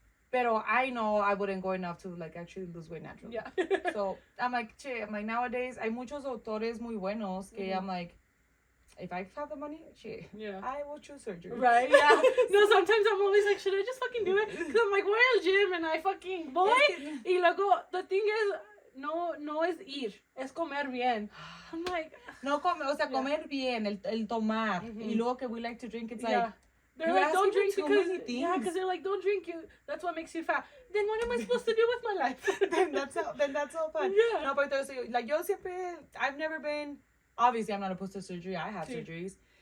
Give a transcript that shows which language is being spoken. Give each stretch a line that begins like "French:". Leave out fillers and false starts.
Spanish: Pero
English: I know I wouldn't go enough to, like, actually lose weight naturally. Yeah. So, I'm like, nowadays,
Spanish: hay muchos doctores muy buenos que
English: I'm like, if I have the money, Yeah. I will choose surgery. Right, yeah. No, sometimes I'm always like, should I just fucking do it? Because I'm like,
Spanish: voy al gym
English: and I fucking voy.
Spanish: Y luego,
English: the thing is,
Spanish: no es ir, es comer bien.
English: I'm like...
Spanish: No comer, o sea, comer bien, el tomar. Y luego que
English: we like to drink, it's like... They're like, don't drink because they're like, don't drink, that's what makes you fat. Then what am I supposed to do with my life? then that's all fun. Yeah. No, but like,
Spanish: yo siempre,
English: I've never been, obviously I'm not opposed to surgery, I have surgeries.